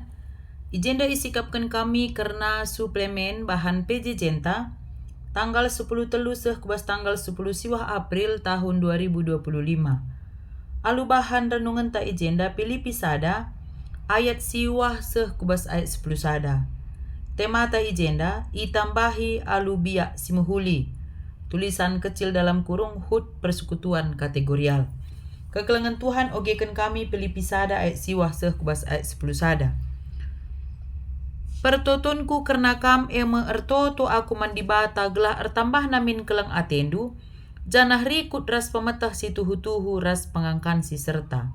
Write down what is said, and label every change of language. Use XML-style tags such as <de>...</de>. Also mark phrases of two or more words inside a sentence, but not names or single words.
<btx>Ijenda isikapkan kami karena</btx> <id>suplemen bahan</id> <btx>PJ Jenta, tanggal 10 telu kubas tanggal 10 siwah</btx> <id>April tahun 2025.</id> <btx>Alu bahan renungan ta ijenda Filipi sada, ayat siwah kubas ayat 10 sada. Tema ta ijenda, itambahi alu biak simuhuli.</btx> <id>Tulisan kecil dalam kurung HUT persekutuan kategorial. Kekelengan Tuhan</id> <btx>ogekan kami Filipi sada ayat siwah kubas ayat 10 sada. Pertotonku karena kam eme ertoto aku mandibata gelah ertambah namin keleng atendu, janah rikut ras pemetah si tuhu-tuhu ras pengangkan si serta.</btx>